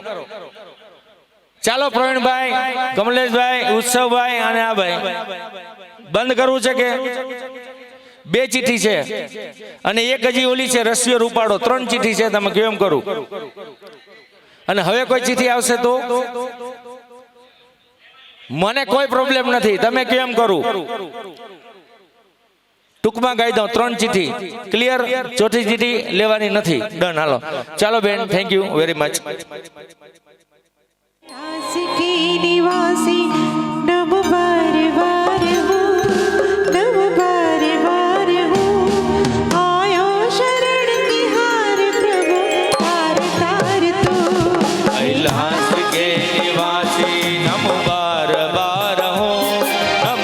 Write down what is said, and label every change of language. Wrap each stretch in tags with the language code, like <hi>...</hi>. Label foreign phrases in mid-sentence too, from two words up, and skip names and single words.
<gu>ચાલો પ્રવીણભાઈ કમલેશભાઈ ઉત્સવભાઈ અને આ ભાઈ બંધ કરવું છે કે 2 ચિઠ્ઠી છે અને એક હજી ઓલી છે રસ્યો રૂપાડો 3 ચિઠ્ઠી છે તમે કેમ કરું અને હવે કોઈ ચિઠ્ઠી આવશે તો મને કોઈ પ્રોબ્લેમ નથી તમે કેમ કરું ટૂંકમાં ગાઈ દઉં 3 ચિઠ્ઠી ક્લિયર ચોથી ચિઠ્ઠી લેવાની નથી ડન હાલો ચાલો બેન</gu> <en>thank you very much</en> <hi>दास के निवासी नम बार बार हो नम बार बार हो आयो शरण तिहार प्रभु तार तार तू कैलाश के निवासी नम बार बार हो नम</hi>